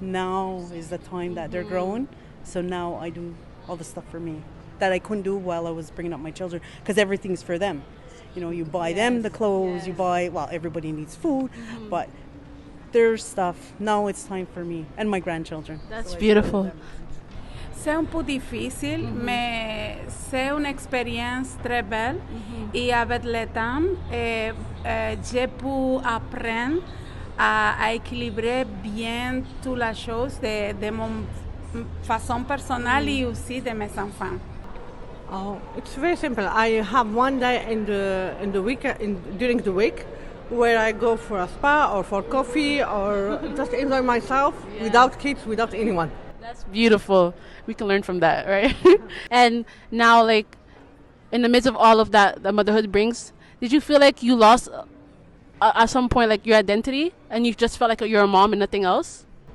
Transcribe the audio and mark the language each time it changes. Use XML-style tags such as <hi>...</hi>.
<en>Now is the time that they're growing, so now I do all the stuff for me that I couldn't do while I was bringing up my children, because everything's for them. You buy them the clothes, you buy, everybody needs food, but their stuff. Now it's time for me and my grandchildren. That's beautiful.</en> <fr>C'est un peu difficile, mais c'est une expérience très belle. Et avec le temps, j'ai pu apprendre à équilibrer bien toutes les choses de mon façon personnelle et aussi de mes enfants.</fr> <en>Oh, it's very simple. I have one day in the week during the week where I go for a spa or for coffee or just enjoy myself without kids, without anyone. That's beautiful. We can learn from that, right? And now, in the midst of all of that motherhood brings, did you feel like you lost at some point your identity, and you just felt like you're a mom and nothing else?</en>